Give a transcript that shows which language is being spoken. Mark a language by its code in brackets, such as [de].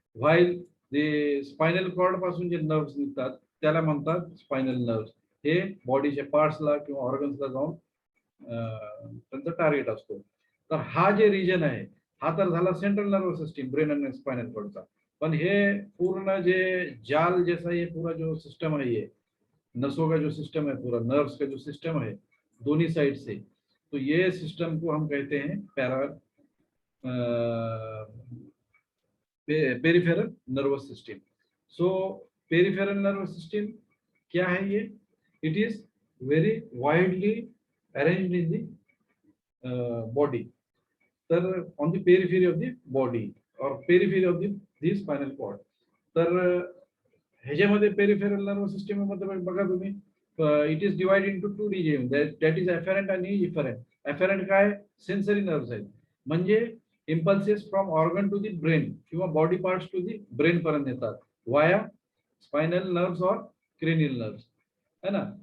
[mr] While जे spinal cord पासून जे नर्व्स निघतात त्याला म्हणतात स्पायनल नर्व्स. हे बॉडीच्या पार्ट्सला किंवा ऑर्गन्सला जाऊन त्यांचा टार्गेट असतो. तर हा जे रिजन आहे हा तर झाला सेंट्रल नर्वस सिस्टीम, ब्रेन आणि स्पायनल कॉर्डचा. पण हे पूर्ण जे जाल [hi] जैसा ये पूरा जो सिस्टम है, ये नसों का जो सिस्टम है, पूरा नर्व्स का जो सिस्टम है दोनों साइड से, तो ये सिस्टम को हम कहते हैं पेरिफेरल नर्वस सिस्टम. सो पेरिफेरल नर्वस सिस्टम क्या है ये? [en] It is very widely arranged in the body. तर on the periphery of the body और periphery of the spinal cord. [mr] तर ह्याच्यामध्ये पेरिफेरल नर्वस सिस्टम मध्ये बघा तुम्ही, [en] it is divide into two region, that is afferent [mr] आणि इफेरंट. एफेरंट काय? सेन्सरी नर्व्स आहेत, म्हणजे [en] impulses from organ to the brain [mr] किंवा body parts to the brain पर्यंत येतात वाया स्पायनल नर्व्स और क्रेनियल नर्व्स, [hi] है ना.